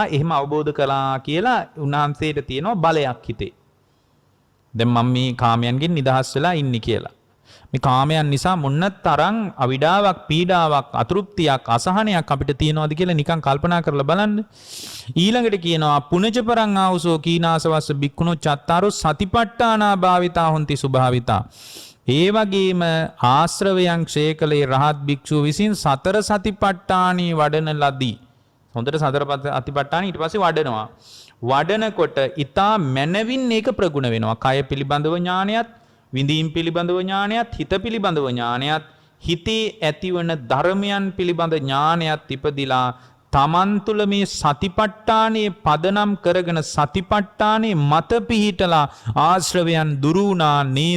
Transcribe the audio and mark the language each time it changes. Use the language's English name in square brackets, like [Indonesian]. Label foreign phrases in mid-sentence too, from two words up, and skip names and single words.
[Sinhala] එහෙම අවබෝධ කළා කියලා උන්වහන්සේට තියෙනවා බලයක් හිතේ. දැන් මම මේ කාමයන්ගෙන් නිදහස් වෙලා ඉන්නේ කියලා. මේ කාමයන් නිසා මොන්න තරම් අවිඩාවක්, පීඩාවක්, අතෘප්තියක්, අසහනයක් අපිට තියෙනවද කියලා නිකන් කල්පනා කරලා බලන්න. ඊළඟට කියනවා [Pali] පුනච පරං ආවුසෝ කීනාසවස්ස බික්කුණෝ චත්තාරෝ සතිපට්ඨානා භාවිතා හොಂತಿ සුභාවිතා. [Sinhala] ඒ වගේම ආශ්‍රවයන් ක්ෂය කළේ රහත් භික්ෂුව විසින් සතර සතිපට්ඨානී වඩන ලදී. හොඳට සතර සතිපට්ඨානී ඊට පස්සේ වඩනවා. වඩනකොට ඊතා මනවින් ඒක ප්‍රගුණ වෙනවා. කය පිළිබඳව ඥානයත්, විඳීම් පිළිබඳව ඥානයත්, හිත පිළිබඳව ඥානයත්, හිතේ ඇතිවන ධර්මයන් පිළිබඳ ඥානයත් ඉපදිලා තමන් තුළ මේ සතිපට්ඨානයේ පදනම් කරගෙන සතිපට්ඨානයේ මත පිහිටලා ආශ්‍රවයන් දුරු වුණා නේද?